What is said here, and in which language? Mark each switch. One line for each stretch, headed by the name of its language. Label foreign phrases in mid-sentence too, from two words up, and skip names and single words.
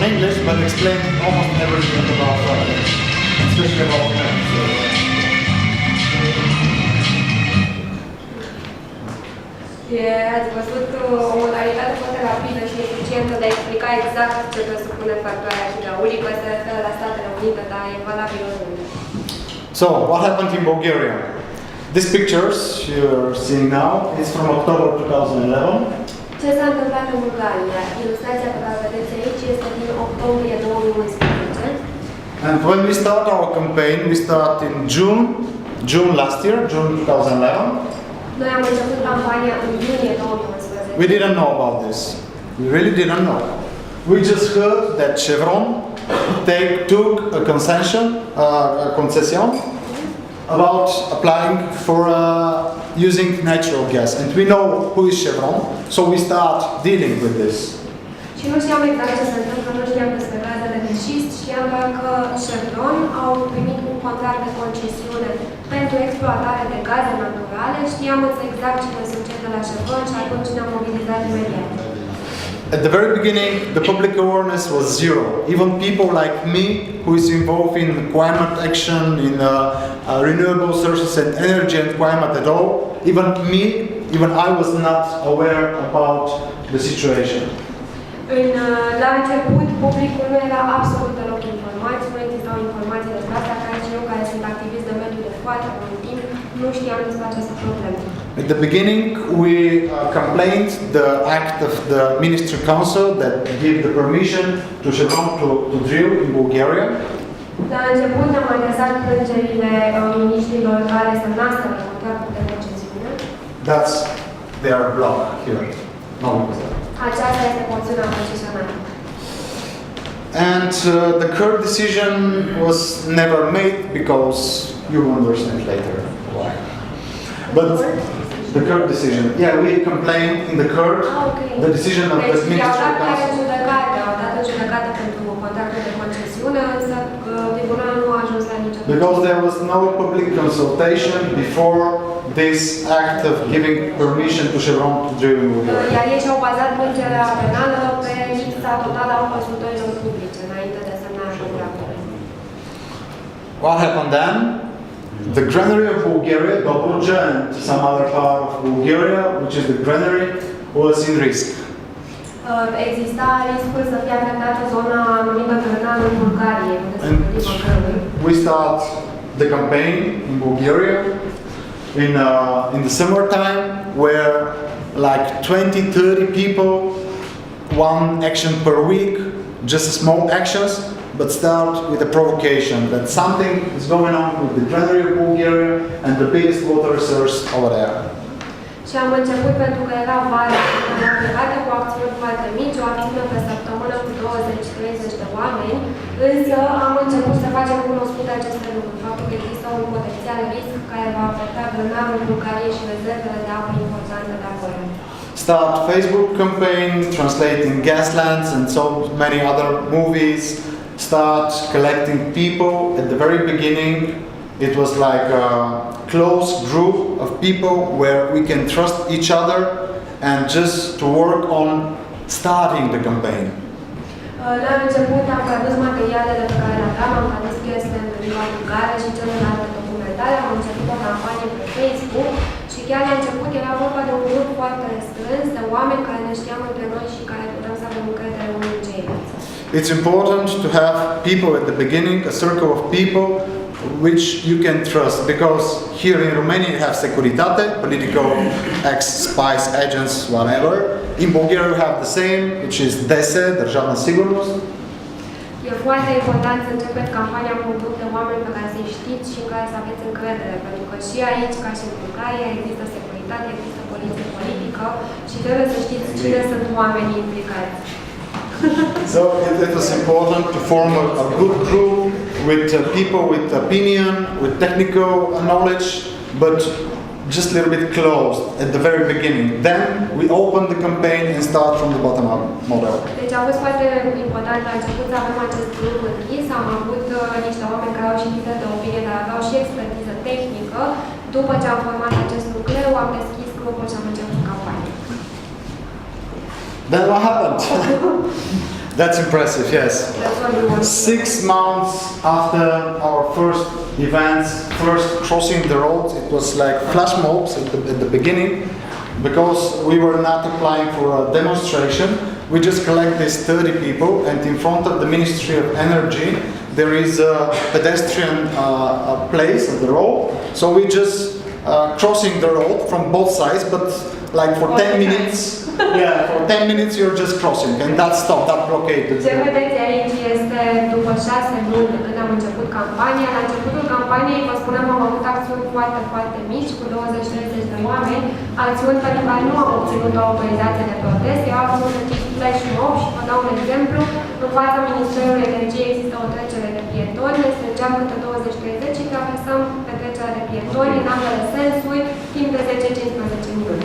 English: English, but explain almost everything about front-end, especially about front-end.
Romanian: Ați văzut o modalitate foarte rapidă și eficientă de a explica exact ce presupune facturarea hidraulică, se referă la Statele Unite, dar e valabil oriunde.
English: So, what happened in Bulgaria? These pictures you're seeing now is from October 2011.
Romanian: Ce s-a întâmplat în Bulgaria? Ilustrația pe care o vedeți aici este din octombrie 2011.
English: And when we start our campaign, we start in June last year, June 2011.
Romanian: Noi am început campania în iunie 2011.
English: We didn't know about this. We really didn't know. We just heard that Chevron took a concession about applying for using natural gas. And we know who is Chevron, so we start dealing with this.
Romanian: Și nu știam exact ce se întâmplă, nu știam despre gazele de șist, știam doar că Chevron au primit un contract de concesiune pentru exploatare de gaze naturale, știam însă exact cine sunt cei de la Chevron și atunci ne-am mobilizat imediat.
English: At the very beginning, the public awareness was zero. Even people like me, who is involved in climate action, in renewable sources and energy and climate at all, even I was not aware about the situation.
Romanian: La început, publicul nu era absolut deloc informat, nu existau informații despre asta, care și eu, care sunt activist de mediu de foarte mult timp, nu știam despre această problemă.
English: At the beginning, we complained the act of the Ministry Council that gave the permission to Chevron to drill in Bulgaria.
Romanian: La început ne-am adresat plângerile miniștrilor care semnaseră contractul de concesiune.
English: That's their block here. No,
Romanian: Aceasta este porțiunea concesionară.
English: And the current decision was never made because you will understand later why. But the current decision, yeah, we complained in the court the decision of the Ministry Council.
Romanian: Au dat o judecată pentru contractul de concesiune, însă tribunalul nu a ajuns la nicio decizie.
English: Because there was no public consultation before this act of giving permission to Chevron to drill in Bulgaria.
Romanian: Iar ei și-au bazat plângerea penală pe lipsa totală a consultărilor publice înainte de semnarea contractului.
English: What happened then? The granary of Bulgaria, Dobruja, and some other part of Bulgaria, which is the granary, was in risk.
Romanian: Exista riscul să fie afectată zona numită grânarul în Bulgarie, unde se cultivă grânul.
English: We start the campaign in Bulgaria in the summertime, where like 20-30 people, one action per week, just small actions, but start with a provocation that something is going on with the granary of Bulgaria and the biggest water source over there.
Romanian: Și am început pentru că era vară și am plecat cu acțiuni foarte mici, o acțiune pe săptămână cu 20-30 de oameni, însă am început să facem cunoscute aceste lucruri, faptul că există un potențial risc care va afecta grânarul Bulgariei și rezervele de apă importante de acolo.
English: Start Facebook campaign, translating Gaslands and so many other movies, start collecting people. At the very beginning, it was like a close group of people where we can trust each other and just to work on starting the campaign.
Romanian: La început am tradus materialele pe care le aveam, am tradus piesele în limba bulgară și celelalte documentare, am început o campanie pe Facebook și chiar la început era vorba de un grup foarte restrâns de oameni care ne știam între noi și care puteam să avem încredere unii în ceilalți.
English: It's important to have people at the beginning, a circle of people which you can trust, because here in Romania you have Securitate, political ex-spies, agents, whatever. In Bulgaria we have the same, which is DESE, Državna Sigurnost.
Romanian: E foarte important să începeți campania cu un grup de oameni pe care să-i știți și în care să aveți încredere, pentru că și aici, ca și în Bulgaria, există securitate, există poliție politică și trebuie să știți cine sunt oamenii implicați.
English: So it was important to form a good group with people with opinion, with technical knowledge, but just a little bit closed at the very beginning. Then we open the campaign and start from the bottom up model.
Romanian: Deci a fost foarte important la început să avem acest grup închis. Am avut niște oameni care au și lider de opinie, dar aveau și expertiză tehnică. După ce am format acest nucleu, am deschis grupul și am început campania.
English: Then what happened? That's impressive, yes. That's what we want. 6 months after our first events, first crossing the road, it was like flash mobs at the beginning, because we were not applying for a demonstration. We just collect these 30 people, and in front of the Ministry of Energy, there is a pedestrian place of the road. So we just crossing the road from both sides, but like for 10 minutes. Yeah, for 10 minutes you're just crossing, and that stopped, that blockade.
Romanian: Ce vedeți aici este după 6 luni de când am început campania. La începutul campaniei, vă spuneam, am avut acțiuni foarte, foarte mici, cu 20-30 de oameni, acțiuni pentru care nu am obținut o autorizație de protest, erau acțiuni de tip
English: flash mob
Romanian: și vă dau un exemplu. În fața Ministerului Energiei există o trecere de pietoni, ne strângeam câte 20-30 și traversăm pe trecerea de pietoni în ambele sensuri, timp de 10-15 minute.